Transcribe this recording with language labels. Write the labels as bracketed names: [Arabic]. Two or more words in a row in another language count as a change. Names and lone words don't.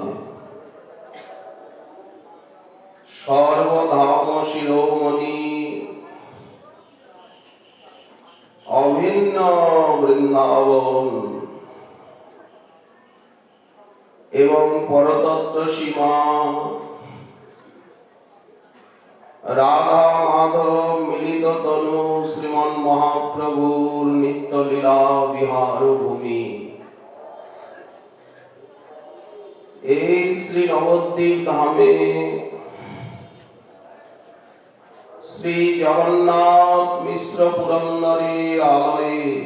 [Bangla] সর্বধাম শিরোমণি অভিন্ন বৃন্দাবন এবং পরতত্ত্ব সীমা রাধা মাধব মিলিত তনু মহাপ্রভুর নিত্য লীলা বিহার ভূমি। এই শ্রী নবদ্বীপ ধামে শ্রী জগন্নাথ মিশ্র পুরন্দরের আলয়ে